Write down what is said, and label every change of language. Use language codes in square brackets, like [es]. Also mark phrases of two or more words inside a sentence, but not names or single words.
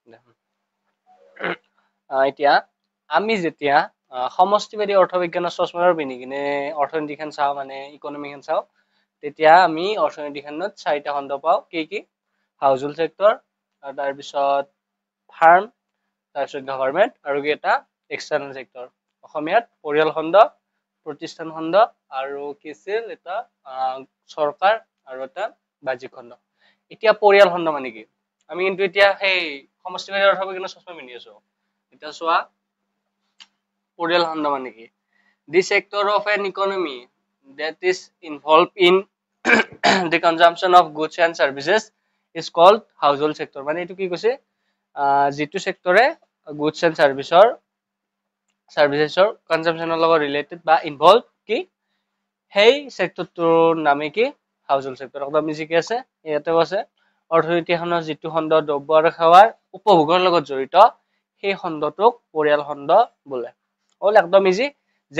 [as] এতিয়া আমি যেতিয়া সমষ্টিবাদী অৰ্থবিজ্ঞানৰ চশমাৰ পিন্ধি কিনে অৰ্থনীতি খান চাওঁ মানে ইকনমি খান চাওঁ তেতিয়া আমি অৰ্থনীতি খানত 4টা খণ্ড পাওঁ কি [en] household sector [as] আৰু তাৰ পিছত ফাৰ্ম তাৰপিছত গভৰ্ণমেণ্ট আৰু কি এটা [en] external sector [as] অসমীয়াত পৰিয়াল খণ্ড প্ৰতিষ্ঠান খণ্ড আৰু কি আছিল এটা চৰকাৰ আৰু এটা বাহ্যিক খণ্ড এতিয়া পৰিয়াল খণ্ড মানে কি আমি কিন্তু এতিয়া সেই সমষ্টিবাদী অৰ্থবিজ্ঞানৰ চশমা পিন্ধি আছো এতিয়া চোৱা পৰিয়াল খণ্ড মানে কি [en] the sector of an economy that is involved in the consumption of goods and services is called household sector [as] মানে এটো কি কৈছে যেটো সেক্টৰে [en] goods and services [as] ৰ কনজাম্পশনৰ লগত ৰিলেটেড বা ইনভলভ কি সেই সেক্টৰটোৰ নামে কি [en] household sector [as] একদম ইজি আছে ইয়াতেও আছে অৰ্থনীতিখনৰ যেটো খণ্ড দ্ৰব্য আৰু সেৱাৰ উপভোগৰ লগত জড়িত সেই খণ্ডটোক পৰিয়াল খণ্ড বোলে হল একদম ইজি যে